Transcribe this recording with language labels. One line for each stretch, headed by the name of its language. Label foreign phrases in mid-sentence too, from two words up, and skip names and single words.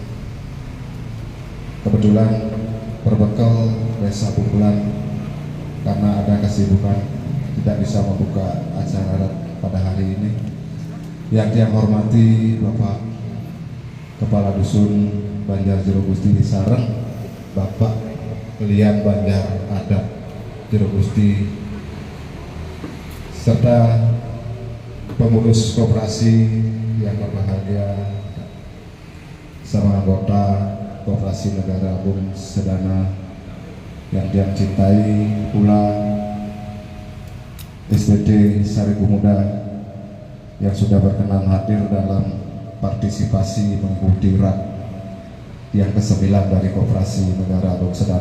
Indonesian: Kebetulan berbekal Desa Pukulan karena ada kesibukan tidak bisa membuka acara pada hari ini. Yang hormati Bapak Kepala Dusun Banjar Jero Gusti Sareng, Bapak Lian Banjar Adat Jero Gusti, serta pengurus koperasi yang berbahagia, sama anggota Koperasi Negara Agung Sedana yang cintai, pula SPT Sari Pemuda yang sudah berkenan hadir dalam partisipasi mengikuti RAT yang ke-9 dari Koperasi Negara Agung Sedana.